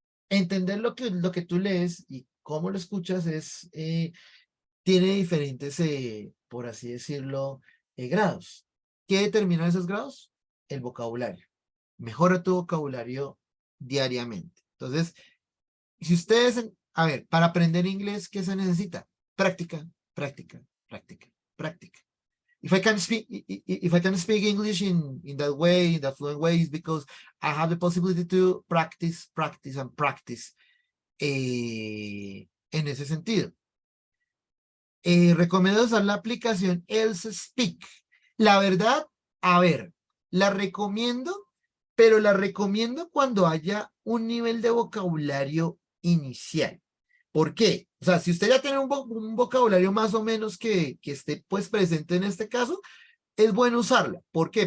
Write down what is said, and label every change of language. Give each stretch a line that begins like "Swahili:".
Spanish: Entender lo que tú lees y cómo lo escuchas tiene diferentes, por así decirlo, grados. ¿Qué determinan esos grados? El vocabulario. Mejora tu vocabulario diariamente. Entonces, si ustedes, a ver, para aprender inglés, ¿qué se necesita? Práctica, práctica, práctica, práctica.
English: If I can speak English in that way, in that fluent way, is because I have the possibility to practice, practice, and practice
Spanish: en ese sentido. Recomiendo usar la aplicación Else Speak. La verdad, a ver, la recomiendo, pero la recomiendo cuando haya un nivel de vocabulario inicial. ¿Por qué? O sea, si usted ya tiene un vocabulario más o menos que esté pues presente en este caso, es bueno usarla. ¿Por qué?